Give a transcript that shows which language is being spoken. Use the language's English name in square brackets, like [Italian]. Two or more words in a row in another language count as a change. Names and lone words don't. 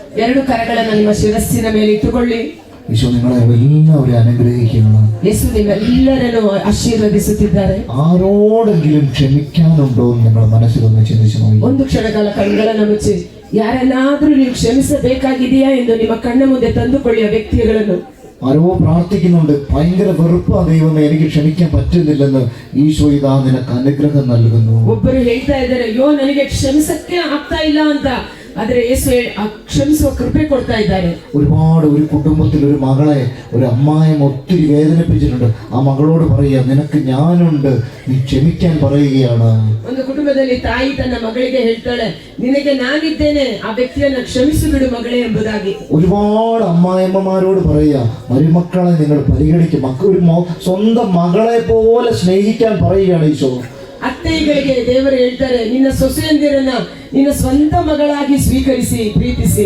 [Kannada] ಎರಡು ಕರಗಳನ್ನು ನಿಮ್ಮ ಶಿರಸ್ಸಿನ ಮೇಲೆ ಇಟ್ಟುಕೊಳ್ಳಿ. [Malayalam] ഈശോ നിങ്ങളെ എല്ലാവരെയും അനുഗ്രഹിക്കുകയാണ്. യേശു നിങ്ങളെല്ലാവരെയും ആശീർവദിಸುತ್ತಿದ್ದಾರೆ. ആരോടെങ്കിലും ക്ഷമിക്കാനുണ്ടോ എന്ന് നിങ്ങൾ മനസ്സിലൊന്ന് ചിന്തിച്ചു നോക്കി. [Kannada] ಒಂದು ಕ್ಷಣಕಾಲ ಕಣ್ಣುಗಳನ್ನು ಮುಚ್ಚಿ ಯಾರನ್ನಾದ್ರೂ ನೀವು ಕ್ಷಮಿಸಬೇಕಾಗಿದೆಯಾ ಎಂದು ನಿಮ್ಮ ಕಣ್ಣ ಮುಂದೆ ತಂದುಕೊಳ್ಳಿ ಆ ವ್ಯಕ್ತಿಗಳನ್ನು. [Malayalam] ആരോ പ്രാർത്ഥിക്കുന്നുണ്ട്, ഭയങ്കര വെറുപ്പാ ദൈവമേ, എനിക്ക് ക്ഷമിക്കാൻ പറ്റുന്നില്ലെന്ന്. ഈശോ ഇതാ നിനക്ക് അനുഗ്രഹം നൽകുന്നു. [Kannada] ಒಬ್ಬರು ಹೇಳ್ತಾ ಇದ್ದಾರೆ, ಅಯ್ಯೋ ನನಗೆ ಕ್ಷಮಿಸಕ್ಕೆ ಆಗ್ತಾ ಇಲ್ಲ ಅಂತ. ಆದ್ರೆ ಯೇಸು ಕ್ಷಮಿಸುವ ಕೃಪೆ ಕೊಡ್ತಾ ಇದ್ದಾರೆ. [Malayalam] ഒരുപാട് ഒരു കുടുംബത്തിൽ ഒരു മകളെ ഒരു അമ്മായിയും ഒത്തിരി വേദനിപ്പിച്ചിട്ടുണ്ട്. ആ മകളോട് പറയുക, നിനക്ക് ഞാനുണ്ട്, നീ ക്ഷമിക്കാൻ പറയുകയാണ്. [Kannada] ಒಂದು ಕುಟುಂಬದಲ್ಲಿ ತಾಯಿ ತನ್ನ ಮಗಳಿಗೆ ಹೇಳ್ತಾಳೆ, ನಿನಗೆ ನಾನಿದ್ದೇನೆ, ಆ ವ್ಯಕ್ತಿಯನ್ನ ಕ್ಷಮಿಸಿ ಬಿಡು ಮಗಳೇ ಎಂಬುದಾಗಿ. [Malayalam] ഒരുപാട് അമ്മായിമ്മമാരോട് പറയുക, മരുമക്കളെ നിങ്ങൾ പരിഗണിക്കും, സ്വന്തം മകളെ പോലെ സ്നേഹിക്കാൻ പറയുകയാണ് ഈശോ. [Kannada] ಅತ್ತೆಗಳಿಗೆ ದೇವರು ಹೇಳ್ತಾರೆ, ನಿನ್ನ ಸೊಸೆಯಂದಿರನ್ನ ನಿನ್ನ ಸ್ವಂತ ಮಗಳಾಗಿ ಸ್ವೀಕರಿಸಿ ಪ್ರೀತಿಸಿ.